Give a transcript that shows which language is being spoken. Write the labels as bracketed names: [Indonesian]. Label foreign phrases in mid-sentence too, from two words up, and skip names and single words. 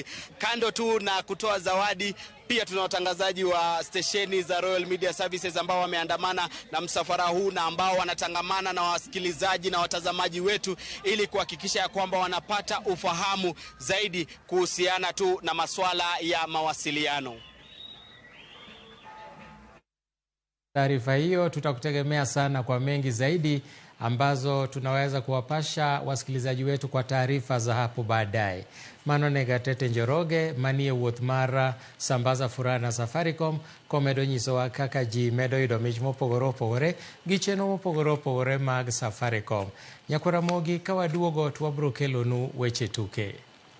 [Swahili] Kando tu na kutoa zawadi, pia tuna watangazaji wa stesheni za Royal Media Services ambao wameandamana na msafara huu na ambao wanatangamana na wasikilizaji na watazamaji wetu ili kuhakikisha ya kwamba wanapata ufahamu zaidi kuhusiana tu na masuala ya mawasiliano. Taarifa hiyo tutakutegemea sana kwa mengi zaidi ambazo tunaweza kuwapasha wasikilizaji wetu kwa taarifa za hapo baadaye. [Luo (Kenya and Tanzania)] Manone Gatete Njoroge, manie wuoth mar Sambaza Furaha na Safaricom komedo nyisowa kaka ji medo yudo mich mopogore opogore gi chenro mopogore opogore mag Safaricom. Nyakora mogi ka waduogo to wabiro kelonu weche tuke.